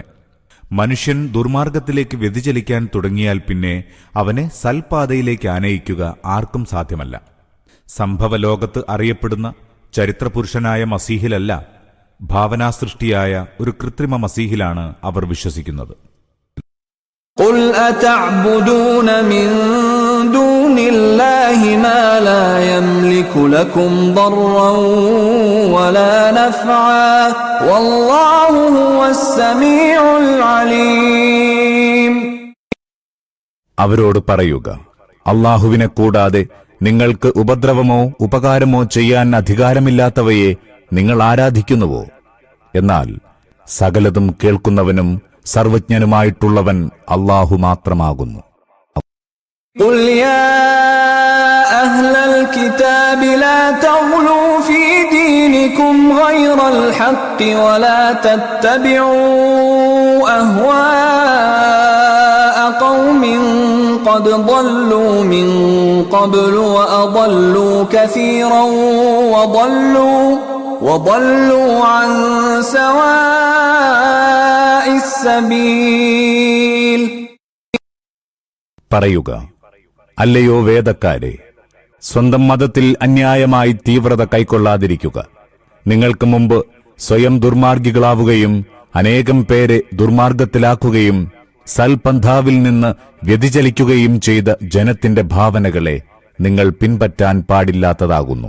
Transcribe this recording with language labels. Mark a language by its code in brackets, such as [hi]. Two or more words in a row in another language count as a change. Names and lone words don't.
[ml] മനുഷ്യൻ ദുർമാർഗത്തിലേക്ക് വ്യതിചലിക്കാൻ തുടങ്ങിയാൽ പിന്നെ അവനെ സൽപാതയിലേക്ക് ആനയിക്കുക ആർക്കും സാധ്യമല്ല. സംഭവലോകത്ത് അറിയപ്പെടുന്ന ചരിത്രപുരുഷനായ മസീഹിലല്ല, ഭാവനാസൃഷ്ടിയായ ഒരു കൃത്രിമ മസീഹിലാണ് അവർ വിശ്വസിക്കുന്നത്. [ar] قل أتعبدون من دون الله ما لا يملك لكم ضرا ولا نفعا والله هو السميع العليم. [ml] അവരോട് പറയുക, അല്ലാഹുവിനെ കൂടാതെ നിങ്ങൾക്ക് ഉപദ്രവമോ ഉപകാരമോ ചെയ്യാൻ അധികാരമില്ലാത്തവയെ നിങ്ങൾ ആരാധിക്കുന്നുവോ? എന്നാൽ സകലതും കേൾക്കുന്നവനും സർവജ്ഞനുമായിട്ടുള്ളവൻ അല്ലാഹു മാത്രമാകുന്നു. [ar] قل يا أهل الكتاب لا تغلوا في دينكم غير الحق ولا تتبعوا أهواء قوم قد ضلوا من قبل وأضلوا كثيرا وضلوا عن سواء السبيل. [ml] പറയുക, അല്ലയോ വേദക്കാരെ, സ്വന്തം മതത്തിൽ അന്യായമായി തീവ്രത കൈക്കൊള്ളാതിരിക്കുക. നിങ്ങൾക്ക് മുമ്പ് സ്വയം ദുർമാർഗികളാവുകയും അനേകം പേരെ ദുർമാർഗത്തിലാക്കുകയും സൽപന്ഥാവിൽ നിന്ന് വ്യതിചലിക്കുകയും ചെയ്ത ജനത്തിന്റെ ഭാവനകളെ നിങ്ങൾ പിൻപറ്റാൻ പാടില്ലാത്തതാകുന്നു.